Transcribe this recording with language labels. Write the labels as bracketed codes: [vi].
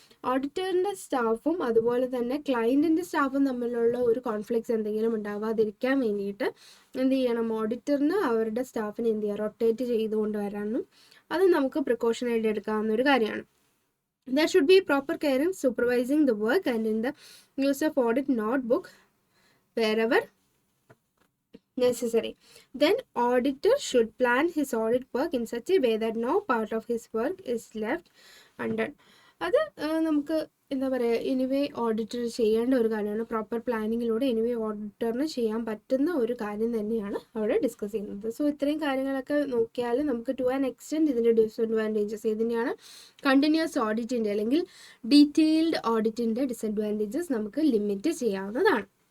[ml] ഓഡിറ്ററിൻ്റെ സ്റ്റാഫും അതുപോലെ തന്നെ ക്ലയൻറ്റിൻ്റെ സ്റ്റാഫും തമ്മിലുള്ള ഒരു കോൺഫ്ലിക്ട്സ് എന്തെങ്കിലും ഉണ്ടാവാതിരിക്കാൻ വേണ്ടിയിട്ട് എന്ത് ചെയ്യണം, ഓഡിറ്ററിന് അവരുടെ സ്റ്റാഫിനെ എന്ത് ചെയ്യുക, റൊട്ടേറ്റ് ചെയ്തുകൊണ്ട് വരാനും അത് നമുക്ക് പ്രിക്കോഷനായിട്ട് എടുക്കാവുന്ന ഒരു കാര്യമാണ്. [en] There should be proper care in supervising the work and in the use of audit notebook wherever necessary. Then auditor should plan his audit work in such a way that no part of his work is left undone. [ml] അത് നമുക്ക് എന്താ പറയുക, anyway auditor ചെയ്യേണ്ട ഒരു കാര്യമാണ്. Proper പ്ലാനിങ്ങിലൂടെ anyway ഓഡിറ്ററിന് ചെയ്യാൻ പറ്റുന്ന ഒരു കാര്യം തന്നെയാണ് അവിടെ ഡിസ്കസ് ചെയ്യുന്നത്. സോ ഇത്രയും കാര്യങ്ങളൊക്കെ നോക്കിയാൽ നമുക്ക് ടു ആൻ എക്സ്റ്റെൻറ്റ് ഇതിൻ്റെ ഡിസഡ്വാൻറ്റേജസ് ഇതിനെയാണ് കണ്ടിന്യൂസ് ഓഡിറ്റിൻ്റെ അല്ലെങ്കിൽ ഡീറ്റെയിൽഡ് ഓഡിറ്റിൻ്റെ ഡിസഡ്വാൻറ്റേജസ് നമുക്ക് ലിമിറ്റ് ചെയ്യാവുന്നതാണ്.